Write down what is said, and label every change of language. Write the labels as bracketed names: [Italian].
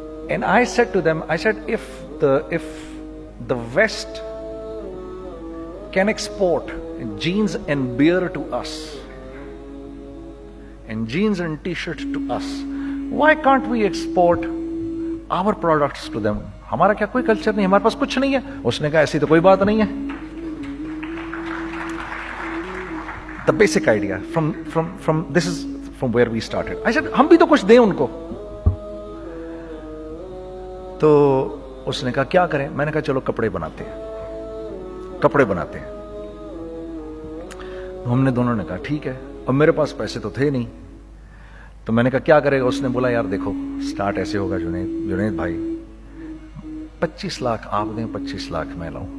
[English] And I said to them, if the West can export jeans and beer to us, and jeans and t-shirts to us, why can't we export our products to them? [Urdu] ہمارا کیا کوئی culture نہیں, ہمارے پاس کچھ نہیں ہے. اس نے کہا ایسی تو کوئی بات نہیں ہے. [English] The basic idea this is from where we started. I said, [Urdu] ہم بھی تو کچھ دیں ان کو. تو اس نے کہا کیا کریں. میں نے کہا چلو کپڑے بناتے ہیں. ہم نے دونوں نے کہا ٹھیک ہے. اب میرے پاس پیسے تو تھے نہیں, تو میں نے کہا کیا کرے گا. اس نے بولا یار دیکھو, سٹارٹ ایسے ہوگا جنید بھائی, 25 لاکھ آپ دیں, 25 لاکھ میں لاؤں.